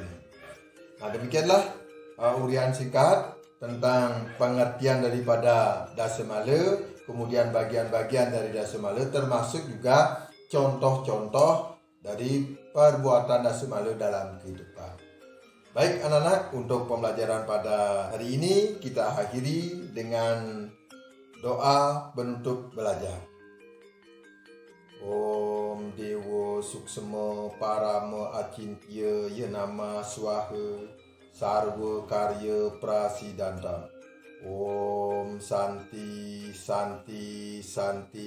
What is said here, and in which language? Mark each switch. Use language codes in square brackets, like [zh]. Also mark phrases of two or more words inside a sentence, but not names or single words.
[id] Nah, demikianlah urian singkat tentang pengertian daripada Dasemale, kemudian bagian-bagian dari Dasemale, termasuk juga contoh-contoh dari perbuatan Dasemale dalam kehidupan. Baik anak-anak, untuk pembelajaran pada hari ini kita akhiri dengan doa penutup belajar. [sa] Om Dewa Suksema Parama Acintya Yenama Swaha Sarva Karya Prasidanta. Om Santi Santi Santi.